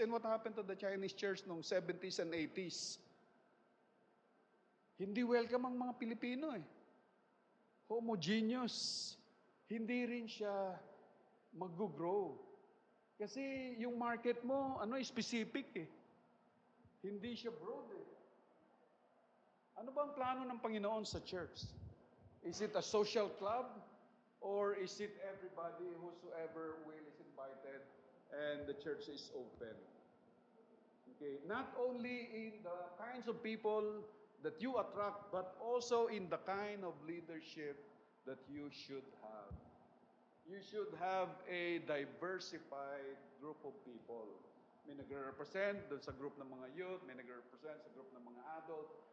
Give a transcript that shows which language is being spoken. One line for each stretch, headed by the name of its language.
English: And what happened to the Chinese church noong 70s and 80s?
Filipino: Hindi welcome ang mga Pilipino Homogeneous. Hindi rin siya mag-grow. Kasi yung market mo, specific Hindi siya broad Ano ba ang plano ng Panginoon sa church?
English: Is it a social club? Or is it everybody, whosoever will is invited and the church is open? Okay, not only in the kinds of people that you attract, but also in the kind of leadership that you should have. You should have a diversified group of people.
Filipino: May nagre-represent doon sa group ng mga youth, may nagre-represent sa group ng mga adult.